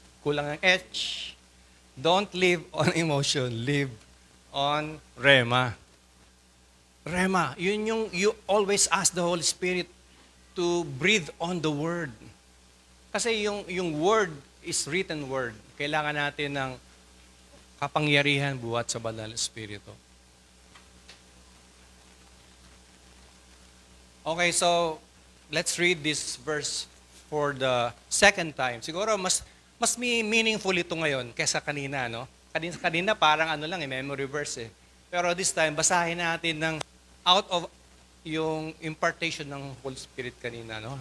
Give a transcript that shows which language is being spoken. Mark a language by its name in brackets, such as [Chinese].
[Filipino] Kulang ang H. [English] Don't live on emotion. Live on Rema. Rema, yun yung you always ask the Holy Spirit to breathe on the Word. [Filipino] Kasi yung [English] Word is written Word. [Filipino] Kailangan natin ng kapangyarihan buhat sa Banal na Espiritu. [English] Okay, so let's read this verse for the second time. [Filipino] Siguro mas meaningful ito ngayon kaysa kanina, no? Kanina parang memory verse eh. Pero this time, basahin natin ng out of yung impartation ng Holy Spirit kanina, no?